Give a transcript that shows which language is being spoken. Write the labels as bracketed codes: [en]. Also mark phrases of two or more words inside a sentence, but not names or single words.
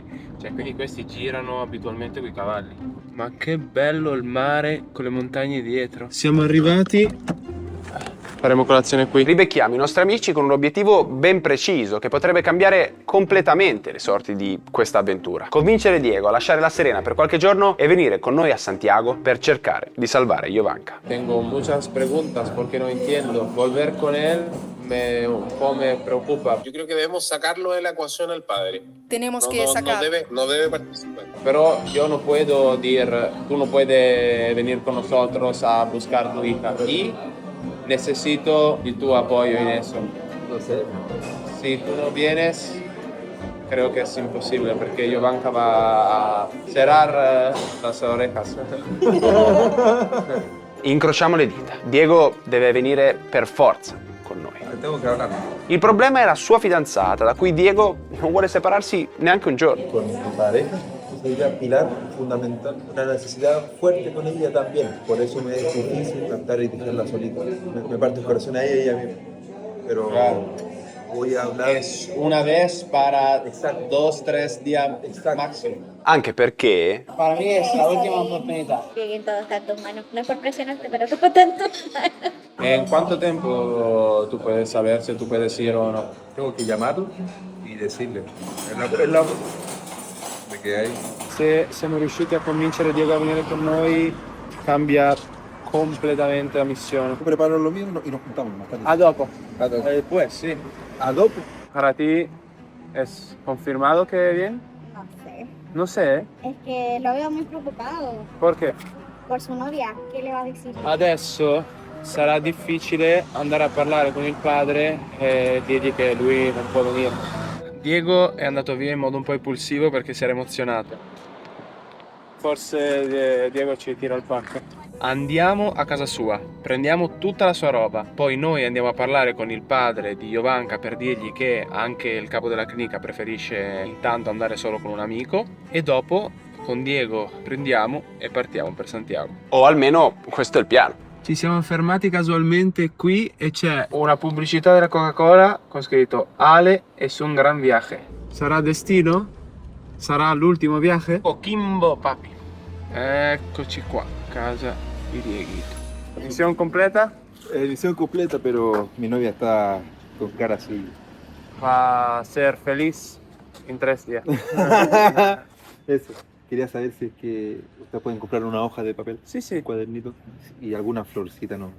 [it] Cioè, quindi questi girano abitualmente con i cavalli. Ma che bello il mare con le montagne dietro. Siamo arrivati Faremo colazione qui. Ribecchiamo i nostri amici con un obiettivo ben preciso che potrebbe cambiare completamente le sorti di questa avventura. Convincere Diego a lasciare La Serena per qualche giorno e venire con noi a Santiago per cercare di salvare Jovanka. [es] Tengo muchas preguntas porque no entiendo. Volver con él un poco me preocupa. Yo creo que debemos sacarlo de la ecuación al padre. Tenemos que sacar. No debe participar. Pero yo no puedo decir, tú no puedes venir con nosotros a buscar tu hija. Y necesito de tu apoyo en eso. No sé. Si tú no vienes, creo que es imposible porque Jovanka va a cerrar las orejas. [it] Incrociamo le dita. Diego deve venire per forza con noi. [es] Tengo que hablar. [it] Il problema è la sua fidanzata, da cui Diego non vuole separarsi neanche un giorno. [es] Con mi pareja, sería pilar fundamental, una necesidad fuerte con ella también. Por eso me es difícil cantar y dejarla solita. Me parte el corazón a ella y a mí. Pero voy a hablar. Es una vez para 2-3 días máximo. [it] Anche perché [es] Para mí es la última oportunidad. Lleguen todo está en tus manos. No es por presionarte, pero todo está en tus manos. ¿En cuánto tiempo tú puedes saber si tú puedes ir o no? Tengo que llamarlo y decirle. Es la de que hay. [it] Se siamo riusciti a convincere Diego a venire con noi, cambia completamente la missione. [es] Preparo lo mío y nos juntamos más tarde. [it] A dopo. A dopo. [es] Después, sí. [it] A dopo. [es] Para ti, ¿es confirmado que viene? No sé. No sé. Es que lo veo muy preocupado ¿Por qué? por su novia. ¿Qué le va a decir? [it] Adesso sarà difficile andare a parlare con il padre e dirgli che lui non può venire. Diego è andato via in modo un po' impulsivo perché si era emozionato. Forse Diego ci tira il pacco. Andiamo a casa sua, prendiamo tutta la sua roba, poi noi andiamo a parlare con il padre di Jovanka per dirgli che anche il capo della clinica preferisce intanto andare solo con un amico e dopo con Diego prendiamo e partiamo per Santiago. o almeno questo è il piano. Ci siamo fermati casualmente qui e c'è una pubblicità della Coca-Cola con scritto [es] Ale es un gran viaje. [it] Sarà destino? Sarà l'ultimo viaje? [es] Coquimbo papi. [it] Eccoci qua, casa di Dieguito. [es] Misión completa? Misión completa, pero mi novia está con cara así. Va a ser feliz en 3 días. Eso. Quería saber si es que ustedes pueden comprar una hoja de papel, sí, sí, un cuadernito y alguna florcita, ¿no?